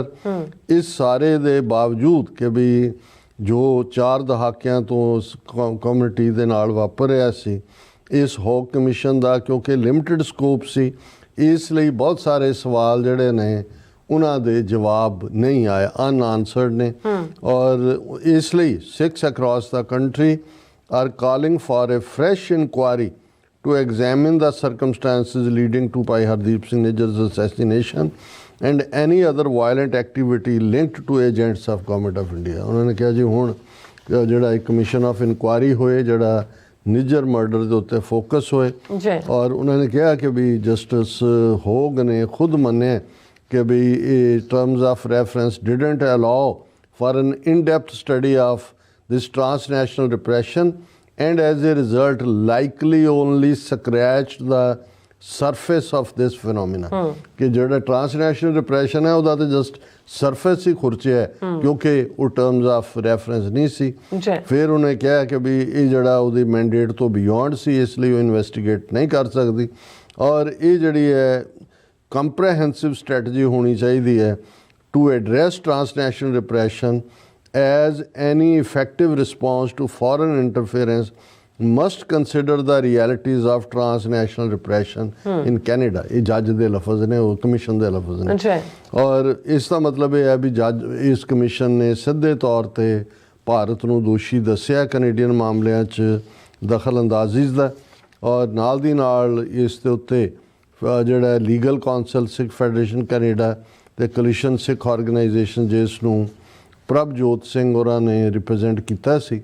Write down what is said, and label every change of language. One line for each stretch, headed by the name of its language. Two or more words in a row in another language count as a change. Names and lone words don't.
Punjabi: ਇਸ ਸਾਰੇ ਦੇ ਬਾਵਜੂਦ ਕਿ ਵੀ ਜੋ 4 ਦਹਾਕਿਆਂ ਤੋਂ ਕਮਿਊਨਿਟੀ ਦੇ ਨਾਲ ਵਾਪਰ ਰਿਹਾ ਸੀ, ਇਸ ਹੋਗ ਕਮਿਸ਼ਨ ਦਾ ਕਿਉਂਕਿ
English: limited scope
Punjabi: ਸੀ, ਇਸ ਲਈ ਬਹੁਤ ਸਾਰੇ ਸਵਾਲ ਜਿਹੜੇ ਨੇ ਉਹਨਾਂ ਦੇ ਜਵਾਬ ਨਹੀਂ ਆਏ, ਅਨਆਨਸਰਡ ਨੇ।
English: ਔਰ ਇਸ ਲਈ Sikhs across the country are calling for a fresh inquiry to examine the circumstances leading to Bhai Hardeep Singh Nijjar's assassination and any other violent activity linked to agents of government of India।
Punjabi: ਉਹਨਾਂ ਨੇ ਕਿਹਾ ਜੀ ਹੁਣ ਜਿਹੜਾ ਇੱਕ
English: commission of inquiry
Punjabi: ਹੋਏ ਜਿਹੜਾ ਨਿੱਜਰ ਮਰਡਰ ਦੇ ਉੱਤੇ ਫੋਕਸ ਹੋਏ। ਔਰ ਉਹਨਾਂ ਨੇ ਕਿਹਾ ਕਿ ਵੀ ਜਸਟਿਸ ਹੋਗ ਨੇ ਖੁਦ ਮੰਨਿਆ ਕਿ ਵੀ ਇਹ
English: terms of reference didn't allow for an in-depth study of this transnational repression and as a result likely only scratched the surface of this phenomena।
Punjabi: ਕਿ ਜਿਹੜਾ
English: transnational repression
Punjabi: ਹੈ ਉਹਦਾ ਤਾਂ
English: just surface
Punjabi: ਹੀ ਖੁਰਚਿਆ ਹੈ ਕਿਉਂਕਿ ਉਹ
English: terms of reference
Punjabi: ਨਹੀਂ ਸੀ। ਫਿਰ ਉਹਨੇ ਕਿਹਾ ਕਿ ਵੀ ਇਹ ਜਿਹੜਾ ਉਹਦੀ ਮੈਂਡੇਟ ਤੋਂ ਬਿਯੋਂਡ ਸੀ, ਇਸ ਲਈ ਉਹ ਇਨਵੈਸਟੀਗੇਟ ਨਹੀਂ ਕਰ ਸਕਦੀ। ਔਰ ਇਹ ਜਿਹੜੀ ਹੈ
English: comprehensive strategy
Punjabi: ਹੋਣੀ ਚਾਹੀਦੀ ਹੈ
English: to address transnational repression as any effective response to foreign interference must consider the realities of transnational repression in Canada।
Punjabi: ਇਹ ਜੱਜ ਦੇ ਲਫ਼ਜ਼ ਨੇ, ਉਹ ਕਮਿਸ਼ਨ ਦੇ ਲਫ਼ਜ਼ ਨੇ। ਔਰ ਇਸ ਦਾ ਮਤਲਬ ਇਹ ਹੈ ਵੀ ਜੱਜ ਇਸ ਕਮਿਸ਼ਨ ਨੇ ਸਿੱਧੇ ਤੌਰ 'ਤੇ ਭਾਰਤ ਨੂੰ ਦੋਸ਼ੀ ਦੱਸਿਆ ਕੈਨੇਡੀਅਨ ਮਾਮਲਿਆਂ 'ਚ ਦਖਲ ਅੰਦਾਜ਼ੀ ਦਾ। ਔਰ ਨਾਲ ਦੀ ਨਾਲ ਇਸ ਦੇ ਉੱਤੇ ਜਿਹੜਾ
English: legal counsel
Punjabi: ਸਿੱਖ ਫੈਡਰੇਸ਼ਨ ਕੈਨੇਡਾ ਅਤੇ ਕੋਲੀਸ਼ਨ ਸਿੱਖ ਆਰਗੇਨਾਈਜੇਸ਼ਨ ਜਿਸ ਨੂੰ ਪ੍ਰਭਜੋਤ ਸਿੰਘ ਹੋਰਾਂ ਨੇ ਰਿਪਰੈਜ਼ੈਂਟ ਕੀਤਾ ਸੀ।